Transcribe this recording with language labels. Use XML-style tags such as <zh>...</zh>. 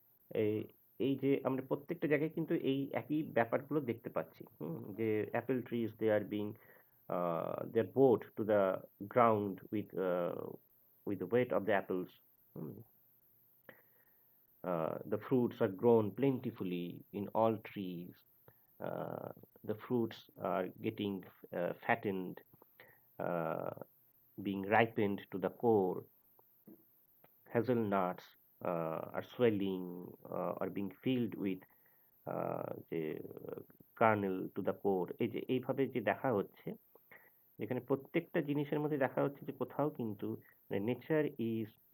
<bn>এই এই যে আমরা প্রত্যেকটা জায়গায় কিন্তু এই একই ব্যাপারগুলো দেখতে পাচ্ছি, যে</bn> <en>Apple trees they are being they are bowed to the ground with the weight of the apples. Mm. The fruits are grown plentifully in all trees. Uh, the fruits are getting fattened, uh, being ripened to the core. Hazelnuts are swelling are being filled with যে kernel to the core.</en> <bn>এই যে এইভাবে যে দেখা হচ্ছে যেখানে প্রত্যেকটা জিনিসের মধ্যে দেখা হচ্ছে যে কোথাও কিন্তু</bn> <en>nature is</en>